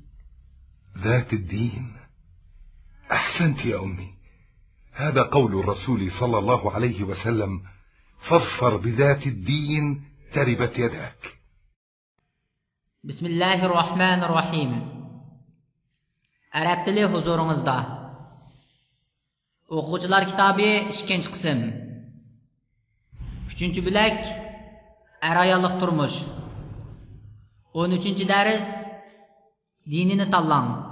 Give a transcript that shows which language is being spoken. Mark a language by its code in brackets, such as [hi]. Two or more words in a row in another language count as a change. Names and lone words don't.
[ar] ذات الدين؟ أحسنت يا أمي، هذا قول الرسول صلى الله عليه وسلم: فاظفر بذات الدين تربت يداك. بسم الله الرحمن الرحيم. [uz] Arab tili huzuringizda. O'quvchilar kitobi 2-chi qism. 3-chi bo'lak ayollik turmush. 13-chi dars dinini tanlang.